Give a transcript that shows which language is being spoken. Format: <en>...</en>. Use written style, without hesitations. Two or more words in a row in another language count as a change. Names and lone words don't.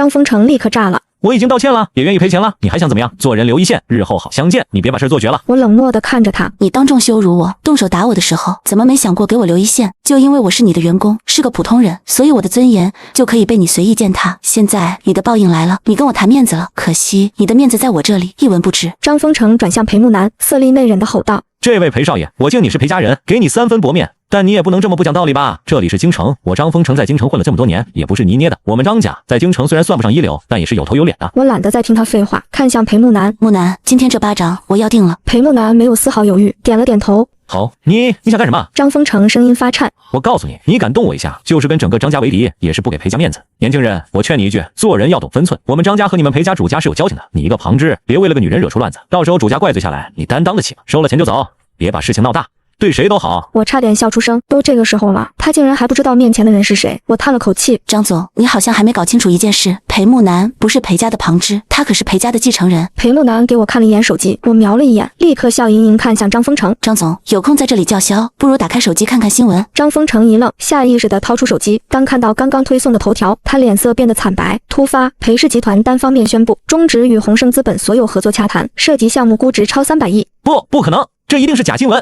<zh>張風成立刻炸了。我已經道歉了，也願意賠錢了，你還想怎麼樣？做人留一線，日後好相見。你別把事做絕了。我冷漠地看着他，你當眾羞辱我，動手打我的時候，怎麼沒想過給我留一線？就因為我是你的員工，是個普通人，所以我的尊嚴就可以被你隨意踐踏。現在你的報應來了，你跟我談面子了，可惜你的面子在我這裡一文不值。張風成轉向裴木南，色厲內荏地吼道： 這位裴少爺，我敬你是裴家人，給你3分薄面，但你也不能這麼不講道理吧？這裡是京城，我張風成在京城混了這麼多年，也不是泥捏的。我們張家在京城雖然算不上一流，但也是有頭有臉的。我懶得再聽他廢話，看向裴木南。木南，今天這巴掌我要定了。裴木南沒有絲毫猶豫，點了點頭。好，你想幹什麼？張風成聲音發顫。我告訴你，你敢動我一下，就是跟整個張家為敵，也是不給裴家面子。年輕人，我勸你一句，做人要懂分寸。我們張家和你們裴家主家是有交情的，你一個旁支，別為了個女人惹出亂子，到時候主家怪罪下來，你擔當得起嗎？收了錢就走，別把事情鬧大。对誰都好。我差點笑出聲，都这個時候了，他竟然還不知道面前的人是誰。我嘆了口氣，張總，你好像還沒搞清楚一件事，裴木南不是裴家的旁支，他可是裴家的继承人。裴木南給我看了一眼手機，我瞄了一眼，立刻笑盈盈看向張風城。張總，有空在這裡叫囂，不如打開手機看看新聞。張風城一愣，下意識地掏出手機，當看到剛剛推送的頭條，他臉色變得慘白。突發，裴氏集團單方面宣布終止與宏盛資本所有合作洽談，涉及項目估值超300億。不可能，這一定是假新聞。</zh>